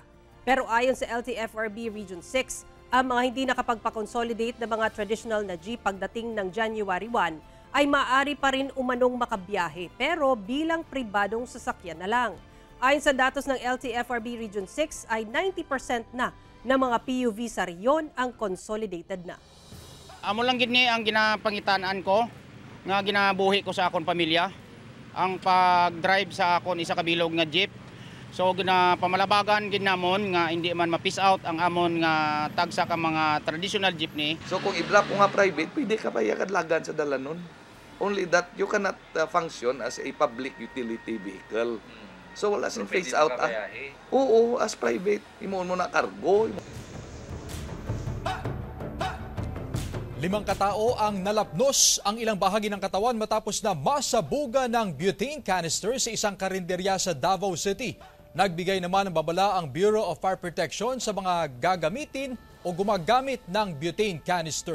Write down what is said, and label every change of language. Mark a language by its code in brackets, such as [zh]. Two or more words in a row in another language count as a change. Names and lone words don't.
[tl] Pero ayon sa LTFRB Region 6, ang mga hindi nakapagpa-consolidate na mga traditional na jeep pagdating ng January 1 ay maaari pa rin umanong makabiyahe pero bilang pribadong sasakyan na lang. Ayon sa datos ng LTFRB Region 6 ay 90% na ng mga PUV sa riyon ang consolidated na. [hil] Amo lang gid ni ang ginapangitaan ko nga ginabuhi ko sa akon pamilya. Ang pag-drive sa akon isa kabilog nga jeep. So ginapamalabagan gid namon nga hindi man ma-piece out ang amon nga tagsa ka mga [en] traditional jeepney. [hil] So kung i-drop mo nga private, pwede ka pa yakadlagan sa dalanon. [en] Only that you cannot function as a public utility vehicle. [hil] So wala sing [en] phase out. [hil] Oo, [en] as private, [hil] imo mo na cargo. [tl] 5 katao ang nalapnos ang ilang bahagi ng katawan matapos na masabuga ng butane canister sa isang karinderya sa Davao City. Nagbigay naman ng babala ang Bureau of Fire Protection sa mga gagamitin o gumagamit ng butane canister.